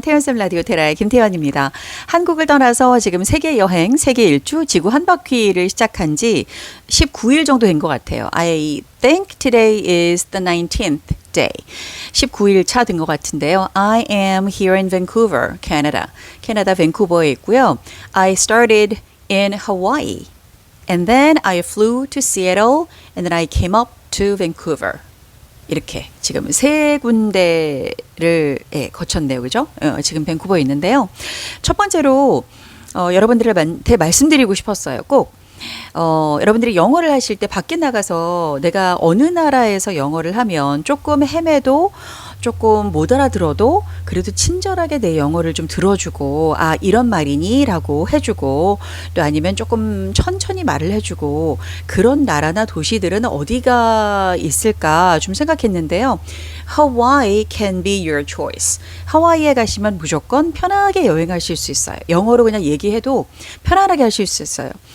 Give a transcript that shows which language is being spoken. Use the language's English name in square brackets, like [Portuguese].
[Korean] 태연쌤 라디오 테라의 김태연입니다. 한국을 떠나서 지금 세계 여행, 세계 일주, 지구 한 바퀴를 시작한 지 19일 정도 된 것 같아요. [English] I think today is the 19th day. [Korean] 19일 차 된 것 같은데요. [English] I am here in Vancouver, Canada. [Korean] 캐나다 밴쿠버에 있고요. [English] I started in Hawaii. And then I flew to Seattle and then I came up to Vancouver. [Korean] 이렇게 지금 세 군데를 거쳤네요. 그죠? 지금 밴쿠버에 있는데요. 첫 번째로 여러분들한테 말씀드리고 싶었어요. 꼭 여러분들이 영어를 하실 때 밖에 나가서 내가 어느 나라에서 영어를 하면 조금 헤매도 조금 못 알아들어도 그래도 친절하게 내 영어를 좀 들어주고 아 이런 말이니? 라고 해주고 또 아니면 조금 천천히 말을 해주고 그런 나라나 도시들은 어디가 있을까 좀 생각했는데요. [English] Hawaii can be your choice. [Korean] 하와이에 가시면 무조건 편하게 여행하실 수 있어요. 영어로 그냥 얘기해도 편안하게 하실 수 있어요.